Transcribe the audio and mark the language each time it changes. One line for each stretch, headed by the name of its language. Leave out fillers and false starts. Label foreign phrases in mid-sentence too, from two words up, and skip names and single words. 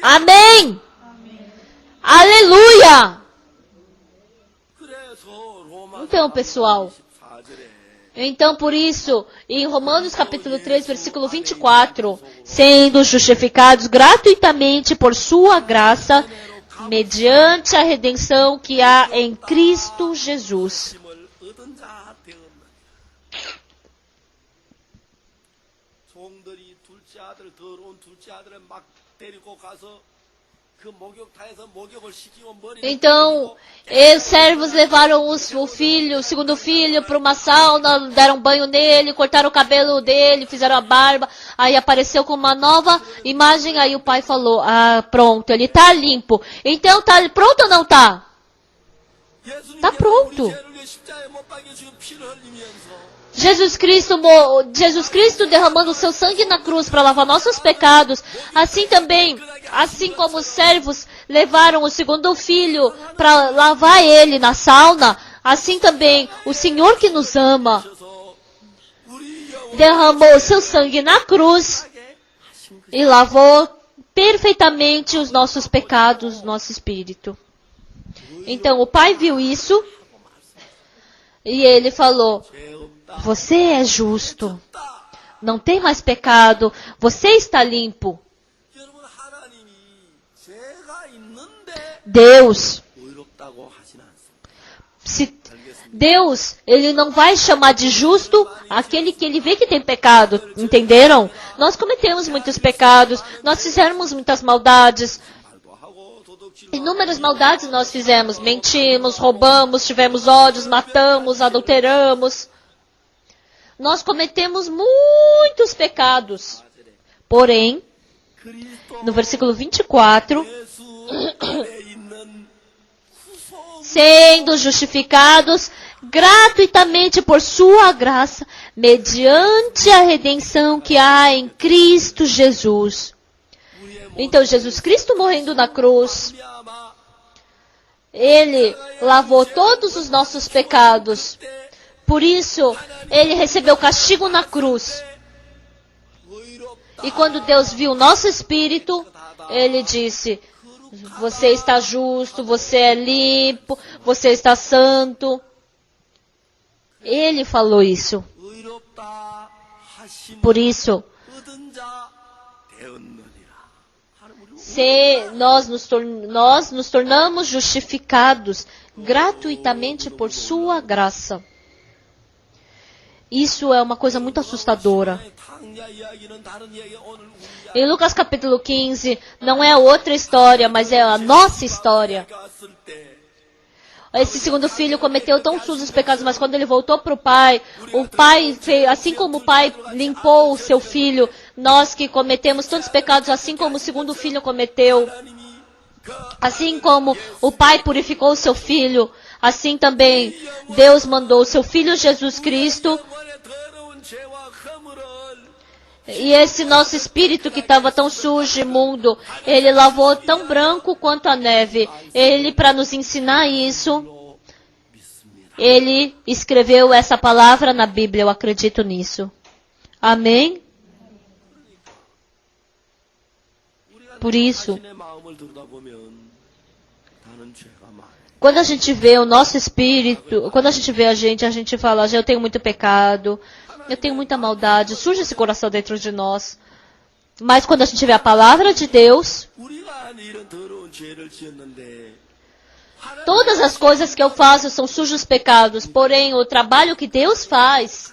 Portuguese: Amém! Aleluia!
Korean: 그래서 로마
Portuguese: Então, pessoal,
Korean: 4절에
Portuguese: então por isso, em Romanos capítulo 3, versículo 24, sendo justificados gratuitamente por sua graça, mediante a redenção que há em Cristo Jesus.
Korean: 힘을 얻은 자 되었느니라. 종들이 둘째 아들 더러운 둘째 아들을 막 데리고 가서 그 목욕탕에서 목욕을 시키고 머리를
Portuguese: Então, os servos levaram o segundo filho, para uma sauna, deram banho nele, cortaram o cabelo dele, fizeram a barba. Aí apareceu com uma nova imagem, aí o pai falou, pronto, ele está limpo. Então, tá pronto ou não tá?
Korean: 예수님께서 다 pronto. 우리 죄를 위해 십자가에 못 박여주고 피를 흘리면서
Portuguese: Jesus Cristo derramando o seu sangue na cruz para lavar nossos pecados. Assim também, assim como os servos levaram o segundo filho para lavar ele na sauna, assim também o Senhor que nos ama
Korean: 그래서 우리 영혼을
Portuguese: derramou o seu sangue na cruz
Korean: 하신 것.
Portuguese: e lavou perfeitamente os nossos pecados, nosso espírito. Então o pai viu isso e ele falou: você é justo, não tem mais pecado, você está limpo.
Korean: 여러분 하나님이 죄가 있는데
Portuguese: Deus,
Korean: 의롭다고 하진 않습니다.
Portuguese: se Deus, ele não vai chamar de justo aquele que ele vê que tem pecado, entenderam? Nós cometemos muitos pecados, nós fizemos muitas maldades,
Korean: 말도 하고 도둑질
Portuguese: inúmeras maldades nós fizemos, mentimos, roubamos, tivemos ódios, matamos, adulteramos. Nós cometemos muitos pecados. Porém,
Korean: 그리스도
Portuguese: no versículo 24,
Korean: 예수 안에 있는 후소
Portuguese: sendo justificados gratuitamente por sua graça, mediante a redenção que há em Cristo Jesus. Então, Jesus Cristo morrendo na cruz, 미아마 Ele lavou todos os nossos pecados. Por isso, Ele recebeu castigo na cruz.
Korean: 의롭다
Portuguese: E quando Deus viu o nosso espírito, Ele disse: você está justo, você é limpo, você está santo. Ele falou isso.
Korean: 의롭다 하심
Portuguese: Por isso,
Korean: 얻은 자 되었느니라. 하나님 우리
Portuguese: se nós nos tornamos justificados gratuitamente por sua graça. Isso é uma coisa muito assustadora.
Korean: 탕야 이야기는 다른 이야기 오늘 우리
Portuguese: Em Lucas capítulo 15, não é outra história, mas é a nossa história.
Korean: 갔을 때
Portuguese: Esse segundo filho cometeu tão sujos pecados, mas quando ele voltou para o pai fez, assim como o pai limpou o seu filho, nós que cometemos tantos pecados, assim como o segundo filho cometeu,
Korean: 하나님이 그
Portuguese: assim como o pai purificou o seu filho, assim também Deus mandou o seu filho Jesus Cristo.
Korean: 영혼의 더러운 죄와 허물을
Portuguese: E esse nosso espírito que estava tão sujo e imundo, ele lavou tão branco quanto a neve. Ele, para nos ensinar isso,
Korean: 믿습니다.
Portuguese: ele escreveu essa palavra na Bíblia. Eu acredito nisso. Amém?
Korean: 우리가
Portuguese: Por isso,
Korean: 자신의 마음을 들여다보면 다른 죄가 많아요.
Portuguese: quando a gente vê o nosso espírito, quando a gente fala: eu tenho muito pecado, eu tenho muita maldade, surge esse coração dentro de nós. Mas quando a gente vê a palavra de Deus,
Korean: 우리가 이런 더러운 죄를 지었는데
Portuguese: todas as coisas que eu faço são sujos pecados, porém o trabalho que Deus faz,